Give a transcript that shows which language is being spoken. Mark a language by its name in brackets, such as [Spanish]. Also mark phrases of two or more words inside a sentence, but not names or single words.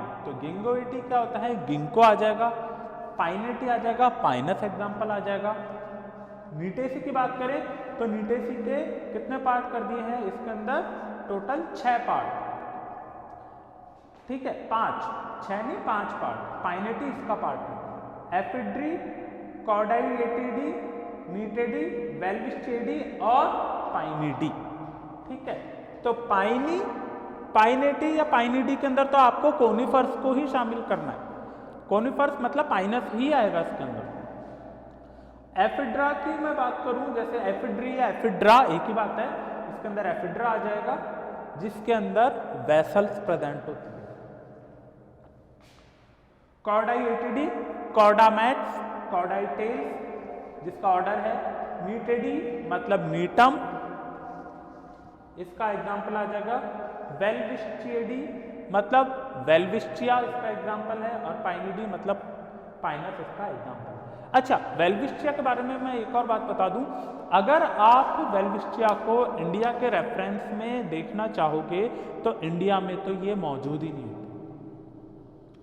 [Hindi] तो गिंगोइटी क्या होता है? गिंको आ जाएगा, पाइनेटी आ जाएगा, पाइनस एग्जाम्पल आ जाएगा। नीटेसी की बात करें तो नीटेसी के कितने पार्ट कर दिए हैं? इसके अंदर टोटल 6 पार्ट। ठीक है, 6 नहीं 5 पार्ट। पाइनेटी इसका पार्ट है, एफिड्री, कॉर्डाइएटिडी, नीटेडी, वेल्विस्टेडी और पाइनिडी। ठीक है, तो पाइनेटी या पाइनिडी के अंदर तो आपको कोनिफर्स को ही शामिल करना है। कोनिफर्स मतलब पाइनस ही आएगा इसके अंदर। एफिड्रा की मैं बात करूं, जैसे एफिड्री या एफिड्रा एक ही बात है, जिसके अंदर एफिड्रा आ जाएगा, जिसके अंदर [English] vessels present [Hindi] होती है। कॉर्डाई एटिडी, कॉर्डामैक्स, कॉर्डाई टेल्स जिसका ऑर्डर है, मीटेडी मतलब मीटम, इसका एग्जाम्पल आ जाएगा। वेलविस्चियडी मतलब वेलविस्चिया इसका एग्जाम्पल है, और पाइनिडी मतलब पाइनस इसका एग्जाम्पल है। अच्छा, वेलविस्चिया के बारे में मैं एक और बात बता दूं, अगर आप वेलविस्चिया को इंडिया के रेफरेंस में देखना चाहोगे तो इंडिया में तो ये मौजूद ही नहीं होती।